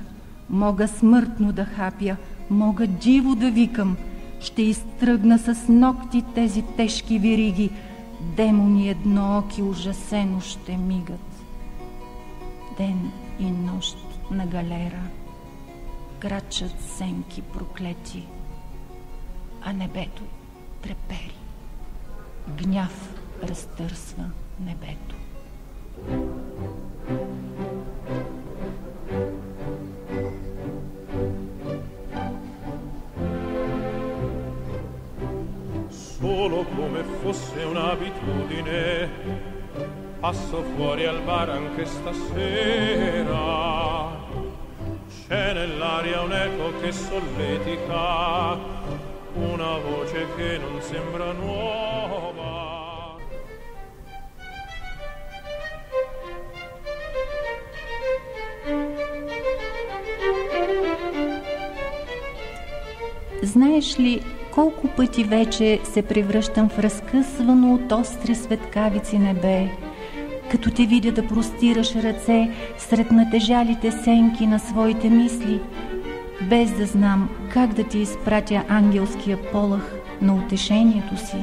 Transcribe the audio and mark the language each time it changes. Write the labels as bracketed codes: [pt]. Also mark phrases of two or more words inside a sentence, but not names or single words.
[bg] Мога смъртно да хапя, мога диво да викам, ще изтръгна с ногти тези тежки вириги, демони еднооки ужасено ще мигат. Ден и нощ на галера крачат сенки проклети, а небето трепери. Гняв разтърсва небето. [it] Solo come fosse un'abitudine, passo fuori al bar anche stasera. C'è nell'aria un eco che solletica, una voce che non sembra nuova. [bg] Знаеш ли колко пъти вече се превръщам в разкъсвано от остри светкавици небе, като те видя да простираш ръце сред натежалите сенки на своите мисли, без да знам как да ти изпратя ангелския полъх на утешението си.